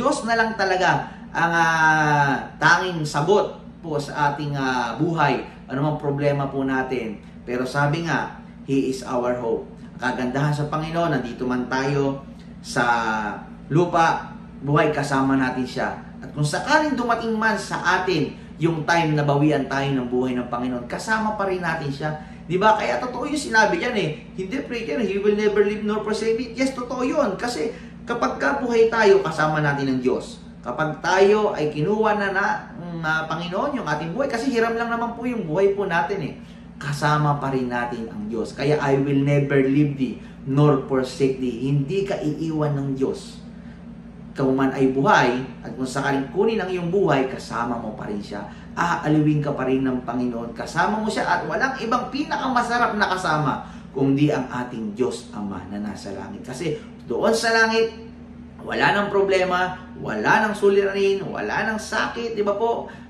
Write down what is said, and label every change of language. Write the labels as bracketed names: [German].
[Filipino] Diyos na lang talaga ang tanging sagot po sa ating buhay. Ano mang problema po natin. Pero sabi nga, [English] He is our hope. [Filipino] Kagandahan sa Panginoon, nandito man tayo sa lupa, buhay kasama natin siya. At kung sakaling dumating man sa atin yung time na bawian tayo ng buhay ng Panginoon, kasama pa rin natin siya. Di ba? Kaya totoo yung sinabi diyan Hindi preacher, [English] He will never leave nor forsake me. [Filipino] Yes, totoo yun. Kasi kapag buhay tayo, kasama natin ng Diyos. Kapag tayo ay kinuha ng Panginoon yung ating buhay, kasi hiram lang naman po yung buhay po natin kasama pa rin natin ang Diyos. [English] Kaya I will never leave thee nor forsake thee. [Filipino] Hindi ka iiwan ng Diyos. Kung man ay buhay, at kung sakaling kunin ang iyong buhay, kasama mo pa rin siya. Aaliwin ka pa rin ng Panginoon. Kasama mo siya at walang ibang pinakamasarap na kasama kundi ang ating Diyos Ama na nasa langit. Kasi doon sa langit, wala nang problema, wala nang suliranin, wala nang sakit, di ba po?